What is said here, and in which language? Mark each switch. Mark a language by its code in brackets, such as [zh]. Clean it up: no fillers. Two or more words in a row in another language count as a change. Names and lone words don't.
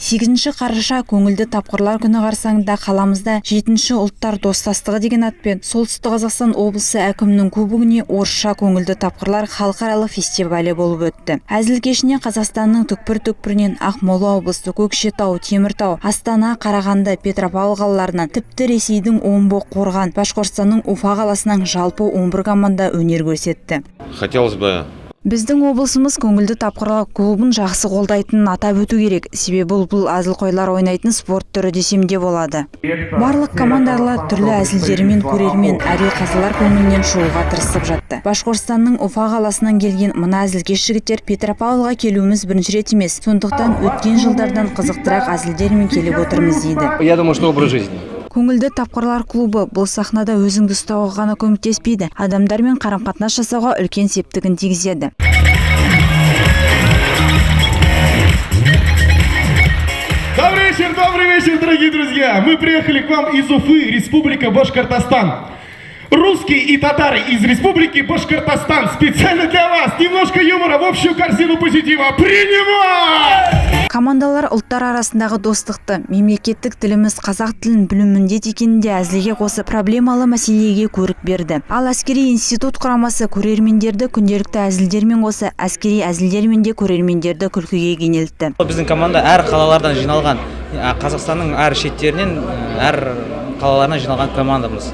[kk] 8 қараша көңілді тапқырлар күні қарсаңында қаламызда 7-ші ұлттар достастығы деген атпен Солтүстік Қазақстан облысы әкімінің кубогіне орысша көңілді тапқырлар халықаралық фестивалі болып өтті. Әзіл кешіне Қазақстанның түкпір-түкпірінен Ақмола облысы, Көкшетау, Теміртау, Астана, Қарағанды, Петропавл қалаларынан, тіпті Ресейдің Омбы, Қорған, Башқұртстанның Уфа қаласынан жалпы 11 команда өнер көрсетті. [ru] Хотелось бы [kk] Біздің облысымыз көңілді тапқырлар клубын жақсы қолдайтынын атап өту керек. Себебі бұл әзіл-қойлар ойнайтын спорт түрі десем де болады. Барлық командалар түрлі әзілдерімен көрермен әрі қазылар көңілінен шығуға тырысып жатты. Башқұртстанның Уфа қаласынан келген мына әзілкеш жігіттер Петропавлға келуіміз бірінші рет емес. Сондықтан өткен жылдардан қызықтырақ әзілдермен келіп отырмыз дейді. [ru] Я думаю, что образ жизни. [kk] Көңілді тапқырлар клубы бұл сахнада өзіңді ұстауға ғана көмектеспейді, адамдармен қарым-қатынас жасауға үлкен септігін тигізеді. [ru] Добрый вечер, дорогие друзья! Мы приехали к вам из Уфы, Республика Башкортостан. Русские и татары из Республики Башкортостан. Специально для вас немножко юмора в общую корзину позитива. Принимай! [kk] Командалар ұлттар арасындағы достықты, мемлекеттік тіліміз қазақ тілін білу міндет екенінде әзілге қосып проблемалы мәселеге көрік берді. Ал әскери институт құрамасы көрермендерді күнделікті әзілдермен қоса әскери әзілдермен де көрермендерді күлкіге кенелтті. Біздің команда әр қалалардан жиналған, Қазақстанның әр шеттерінен, әр қалаларынан жиналған командамыз.